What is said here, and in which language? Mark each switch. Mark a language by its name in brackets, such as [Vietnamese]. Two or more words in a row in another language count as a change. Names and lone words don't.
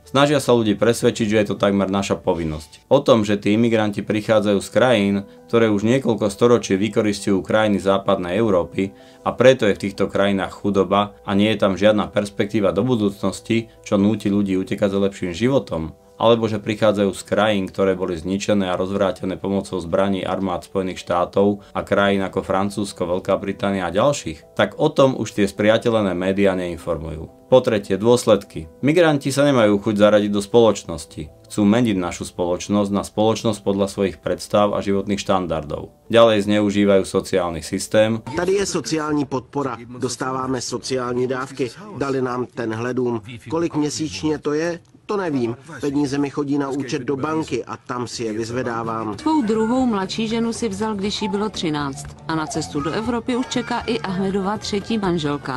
[Slovak] Snažia sa ľudí presvedčiť, že je to takmer naša povinnosť. O tom, že tí imigranti prichádzajú z krajín, ktoré už niekoľko storočí vykoristujú krajiny západnej Európy a preto je v týchto krajinách chudoba a nie je tam žiadna perspektíva do budúcnosti, čo núti ľudí utekať za lepším životom, alebo že prichádzajú z krajín, ktoré boli zničené a rozvrátené pomocou zbraní armád Spojených štátov a krajín ako Francúzsko, Veľká Británia a ďalších, tak o tom už tie spriateľené médiá neinformujú. Po tretie, dôsledky. Migranti sa nemajú chuť zaradiť do spoločnosti. Chcú meniť našu spoločnosť na spoločnosť podľa svojich predstav a životných štandardov. Ďalej zneužívajú sociálny systém. [Czech] Tady je sociální podpora. Dostáváme sociální dávky. Dali nám tenhle dům. Kolik měsíčně to je? To nevím. Peníze mi chodí na účet do banky a tam si je vyzvedávám. Svou druhou mladší ženu si vzal, když jí bylo 13. A na cestu do Evropy už čeká i Ahmedova třetí manželka.